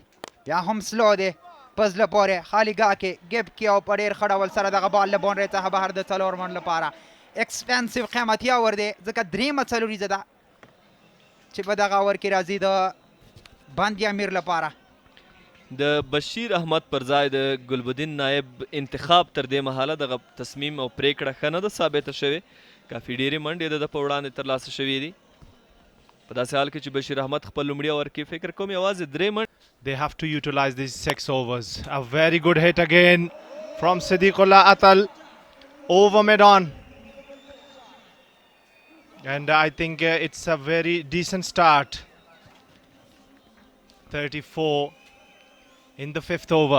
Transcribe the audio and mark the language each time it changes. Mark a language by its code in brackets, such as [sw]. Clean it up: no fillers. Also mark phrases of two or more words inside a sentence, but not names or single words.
[ps] بیا هم سلو دی په زړه پورې خالي ګاه کې ګیپ کې او په ډېر ښه ډول سره دغه بال له باونډرۍ څخه بهر د څلور منډ لپاره ایکسپینسیو قیمتي اور دی، ځکه درېیمه څلوریزه ده چې په دغه اور کې راځي د بندي امیر لپاره. د بشیر احمد پر ځای د ګلبدین نایب انتخاب تر دې مهاله دغه تصمیم او پریکړه ښه نه ده ثابته شوې، کافي ډېرې منډې د ده په وړاندې ترلاسه شوې دي. په داسې حال کې چې بشیر احمد خپل لومړي اور کې فکر کوم یوازې درې منډې. [en] They have to utilize these 6 overs. A very good hit again from Siddiqullah Atal over mid-on. And I think it's a very decent start. 34 in the 5th over.